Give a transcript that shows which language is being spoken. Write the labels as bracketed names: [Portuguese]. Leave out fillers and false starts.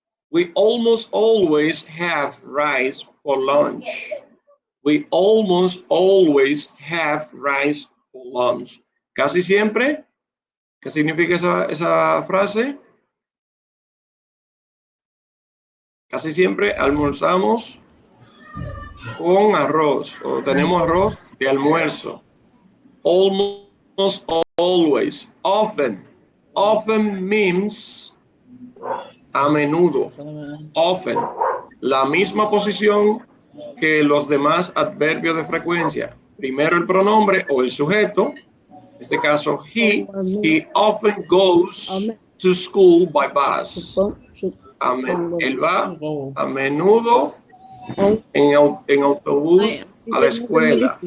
[English] We almost always have rice for lunch. We almost always have rice for lunch. [Spanish] Casi siempre. ¿Qué significa esa frase? Casi siempre almorzamos con arroz o tenemos arroz de almuerzo. [English] Almost always. Often. Often means [Spanish] a menudo. [English] Often. [Spanish] La misma posición que los demás adverbios de frecuencia. Primero el pronombre o el sujeto. En este caso, [English] he often goes to school by bus. [Spanish] Él va a menudo en autobús a la escuela.